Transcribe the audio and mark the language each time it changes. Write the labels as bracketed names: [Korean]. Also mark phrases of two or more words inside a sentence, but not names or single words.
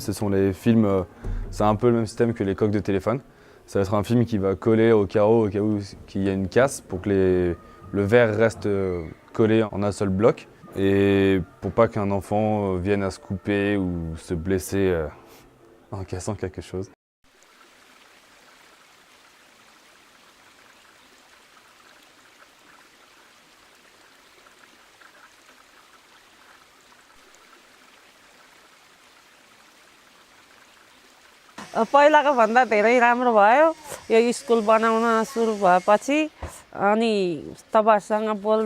[French] Ce sont les films, c'est un peu le même système que les coques de téléphone. Ça va être un film qui va coller au carreau au cas où il y a une casse, pour que le verre reste collé en un seul bloc. Et pour pas qu'un enfant vienne à se couper ou se blesser en cassant quelque chose. [Nepali] पहिलाको भन्दा धेरै राम्रो भयो यो स्कुल बनाउन सुरु भएपछि अनि तपाईँहरूसँग बोल्न